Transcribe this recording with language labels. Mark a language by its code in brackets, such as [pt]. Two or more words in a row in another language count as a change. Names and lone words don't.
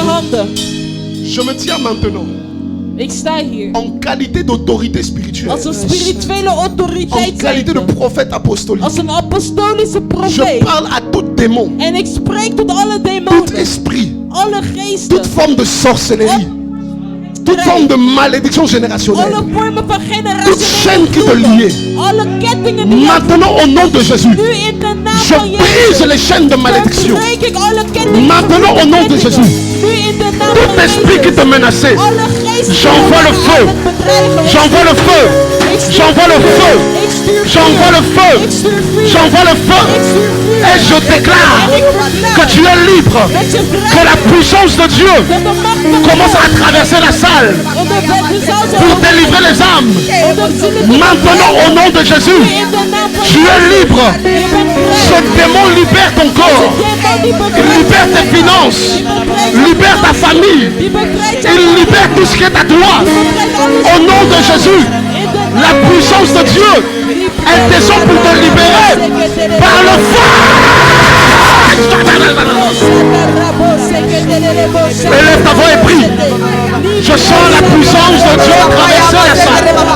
[fr] mains. [nl] handen. [fr] Je me tiens maintenant [nl] Ik sta hier. [fr] en qualité d'autorité spirituelle, [nl] Als een spirituele [fr] en [nl] autoriteit. [fr] qualité de prophète apostolique. [nl] Als een apostolische [fr] Je [nl] profeet. [fr] parle à tout démon, [nl] En ik spreek tot alle [fr] tout [nl] demonen. [fr] esprit, [nl] Alle geesten. [fr] toute forme de sorcellerie, toute forme de malédiction générationnelle, [nl] Alle vormen van [fr] toute chaîne qui te [nl] generationele [fr] liait. [nl] Alle kettingen die je [fr] Maintenant, au nom de Jésus, [nl] nu in de naam [fr] je [nl] van [fr] brise [nl] Jezus. [fr] les chaînes de malédiction. [nl] Verbreek ik alle kettingen. [fr] Maintenant, au nom de Jésus, [nl] Nu in de naam [fr] tout [nl] van [fr] esprit qui [nl] Jezus. [fr] te menaçait, [nl] Alle geesten [fr] j'envoie le [nl] die [fr] feu. [nl] aan het bedreigen was. [fr] J'envoie le feu. [nl] Ik stuur [fr] J'envoie le [nl] vuur. [fr] feu. [nl] Ik stuur vuur. [fr] J'envoie le feu. [nl] Ik stuur vuur. [fr] J'envoie le feu. [nl] Ik stuur vuur. [fr] Et je déclare [nl] En ik verklaar [fr] que tu es libre. [nl] dat je vrij [fr] Que la [nl] bent. [fr] puissance de Dieu [nl] Dat de macht van [fr] commence à [nl] God [fr] traverser la salle [nl] de zaal zal [fr] pour délivrer les âmes. [nl] om de zielen te [fr] Maintenant, au nom de Jésus, [nl] in de naam van [fr] tu es libre. [nl] Je bent [fr] Ce [nl] vrij. [fr] démon libère ton corps. [nl] Die bevrijdt [fr] Libère tes finances. Libère ta famille. [nl] Die bevrijdt je [fr] Il libère tout ce qui est à toi. [nl] bevrijdt alles. [fr] Au nom de Jésus, [nl] In de [fr] la puissance de Dieu, elle descend pour te libérer par le feu. Élève ta voix et prie. Je sens la puissance de Dieu traverser la salle.